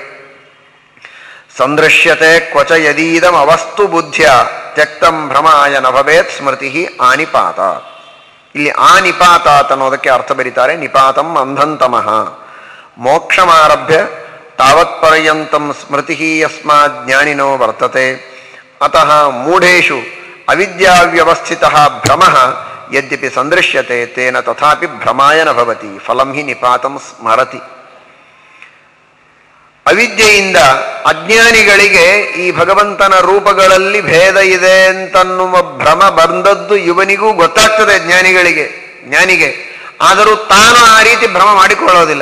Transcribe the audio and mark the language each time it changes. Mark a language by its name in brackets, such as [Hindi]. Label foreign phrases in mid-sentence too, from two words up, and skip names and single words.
[Sanskrit] ಸಂದೃಶ್ಯತೆ ಕ್ವಚ ಯದೀದಂ ಅವಸ್ತು ಬುದ್ಧ್ಯ ತ್ಯಕ್ತಂ ಭ್ರಮಾಯ ನ ಭವೇತ್ ಸ್ಮೃತಿ ಆನಿಪಾತಾತ್. [Kannada] ಇಲ್ಲಿ ಆನಿಪಾತಾತ್ ಅನ್ನೋದಕ್ಕೆ ಅರ್ಥ ಬರೀತಾರೆ [Sanskrit] ನಿಪಾತಂ ಅಂಧಂತಮಃ, ಮೋಕ್ಷಮಾರಭ್ಯ ತಾವತ್ಪರ್ಯಂತಂ ಸ್ಮೃತಿ ಯಸ್ಮಾತ್ ಜ್ಞಾನಿನೋ ವರ್ತತೆ ಅತಃ ಮೂಢೇಷು ಅವಿದ್ಯಾವ್ಯವಸ್ಥಿತಃ ಭ್ರಮಃ ಯದ್ಯಪಿ ಸಂದೃಶ್ಯತೆ ತೇನ ತಥಾಪಿ ಭ್ರಮಾಯ ನ ಭವತಿ ಫಲಂ ಹಿ ನಿಪಾತಂ ಸ್ಮರತಿ. [Kannada] ಅವಿದ್ಯೆಯಿಂದ ಅಜ್ಞಾನಿಗಳಿಗೆ ಈ ಭಗವಂತನ ರೂಪಗಳಲ್ಲಿ ಭೇದ ಇದೆ ಅಂತನ್ನುವ ಭ್ರಮ ಬಂದದ್ದು ಇವನಿಗೂ ಗೊತ್ತಾಗ್ತದೆ, ಜ್ಞಾನಿಗೆ. ಆದರೂ ತಾನು ಆ ರೀತಿ ಭ್ರಮ ಮಾಡಿಕೊಳ್ಳೋದಿಲ್ಲ.